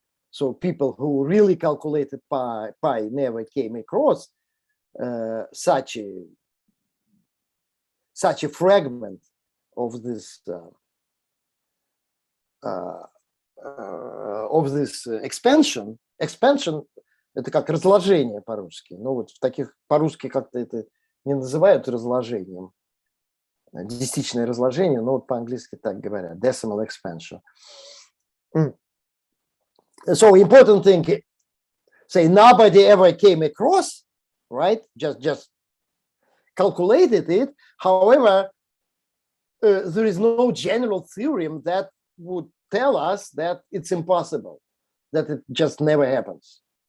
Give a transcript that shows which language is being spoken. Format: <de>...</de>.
<en>So people who really calculated pi never came across such a fragment of this expansion.</en> <ru>Expansion это как разложение по-русски. Ну вот в таких по-русски как-то это не называют разложением. Десятичное разложение, но вот по-английски так говорят.</ru> <en>Decimal expansion. So important thing, say nobody ever came across, right? Just calculated it. However, there is no general theorem that would tell us that it's impossible, that it just never happens.</en>